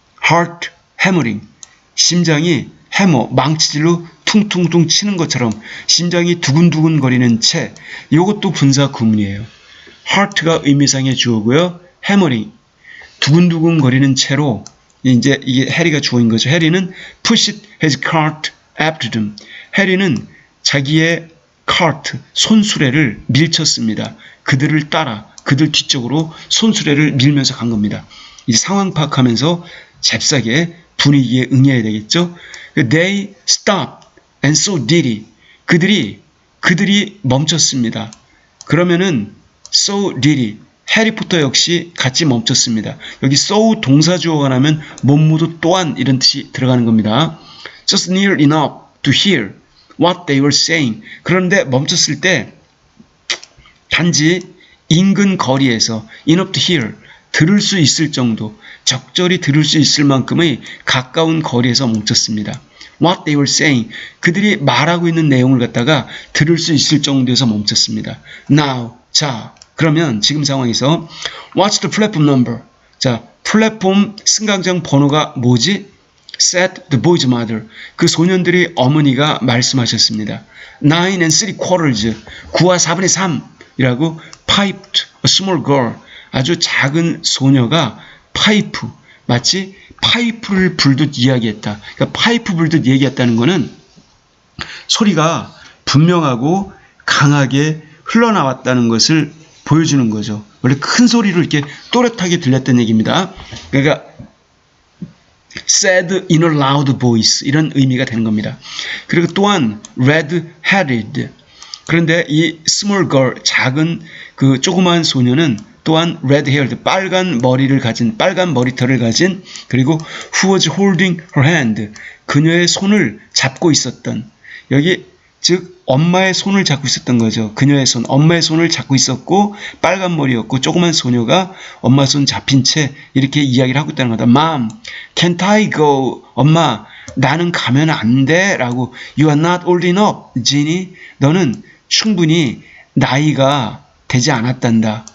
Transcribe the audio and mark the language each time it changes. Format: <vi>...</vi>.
<en>Heart hammering.</en> <ko>심장이 망치질로 퉁퉁퉁 치는 것처럼 심장이 두근두근 거리는 채. 이것도 분사 구문이에요. heart가 의미상의 주어고요. hammering. 두근두근 거리는 채로 이제 이게 해리가 주어인 거죠.</ko> <en>해리는 pushed his cart after them.</en> <ko>해리는 자기의 cart, 손수레를 밀쳤습니다. 그들을 따라 그들 뒤쪽으로 손수레를 밀면서 간 겁니다. 이제 상황 파악하면서 잽싸게 분위기에 응해야 되겠죠.</ko> <en>They stopped and so did he.</en> <ko>그들이 멈췄습니다.</ko> <en>그러면은 so did he.</en> <ko>해리포터 역시 같이 멈췄습니다. 여기 so 동사주어가 나면 몸무도 또한 이런 뜻이 들어가는 겁니다.</ko> <en>Just near enough to hear what they were saying.</en> <ko>그런데 멈췄을 때 단지 인근 거리에서</ko> <en>enough to hear</en> <ko>들을 수 있을 정도, 적절히 들을 수 있을 만큼의 가까운 거리에서 멈췄습니다.</ko> <en>What they were saying.</en> <ko>그들이 말하고 있는 내용을 갖다가 들을 수 있을 정도에서 멈췄습니다. Now. 자, 그러면 지금 상황에서</ko> <en>What's the platform number?</en> <ko>자, 플랫폼 승강장 번호가 뭐지?</ko> <en>Said the boy's mother.</en> <ko>그 소년들의 어머니가 말씀하셨습니다.</ko> <en>9 and 3/4.</en> <ko>9와 4분의 3이라고</ko> <en>piped a small girl.</en> <ko>아주 작은 소녀가 파이프, 마치 파이프를 불듯 이야기했다. 그러니까 파이프 불듯 얘기했다는 것은 소리가 분명하고 강하게 흘러나왔다는 것을 보여주는 거죠. 원래 큰 소리로 이렇게 또렷하게 들렸다는 얘기입니다. 그러니까</ko> <en>said in a loud voice</en> <ko>이런 의미가 되는 겁니다. 그리고 또한 red-headed. 그런데 이 small girl, 작은 그 조그마한 소녀는 또한 red-haired, 빨간 머리털을 가진 그리고</ko> <en>who was holding her hand,</en> <ko>그녀의 손을 잡고 있었던, 여기 즉 엄마의 손을 잡고 있었던 거죠. 그녀의 손, 엄마의 손을 잡고 있었고 빨간 머리였고 조그만 소녀가 엄마 손 잡힌 채 이렇게 이야기를 하고 있다는 거다.</ko> <en>Mom, can't I go?</en> <ko>엄마, 나는 가면 안 돼? 라고.</ko> <en>You are not old enough, Ginny.</en> <ko>너는 충분히 나이가 되지 않았단다.</ko>